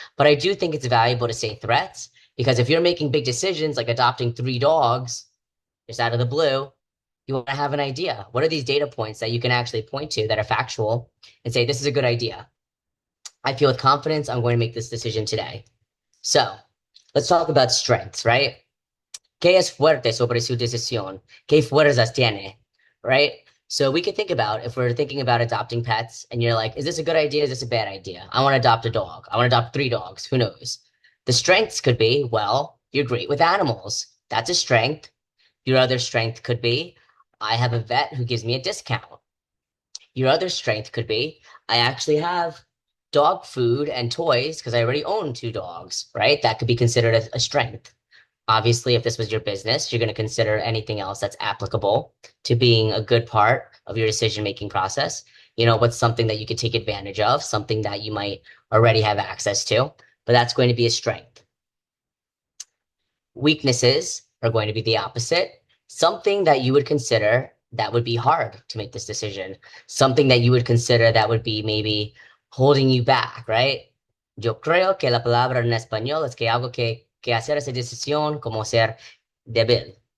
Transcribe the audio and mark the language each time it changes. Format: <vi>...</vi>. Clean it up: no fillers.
<en>But I do think it's valuable to say threats because if you're making big decisions like adopting three dogs just out of the blue, you want to have an idea. What are these data points that you can actually point to that are factual and say, this is a good idea? I feel with confidence I'm going to make this decision today. So let's talk about strengths, right?</en> <es>¿Qué es fuerte sobre su decisión? ¿Qué fuerzas tiene?</es> <en>Right? So we could think about if we're thinking about adopting pets and you're like, is this a good idea? Is this a bad idea? I want to adopt a dog. I want to adopt three dogs. Who knows? The strengths could be, well, you're great with animals. That's a strength. Your other strength could be, I have a vet who gives me a discount. Your other strength could be, I actually have dog food and toys because I already own two dogs, right? That could be considered a strength. Obviously, if this was your business, you're going to consider anything else that's applicable to being a good part of your decision-making process. You know, what's something that you could take advantage of, something that you might already have access to, but that's going to be a strength. Weaknesses are going to be the opposite. Something that you would consider that would be hard to make this decision. Something that you would consider that would be maybe holding you back, right?</en> <es>Yo creo que la palabra en español es que algo que hacer esa decisión como ser débil.</es>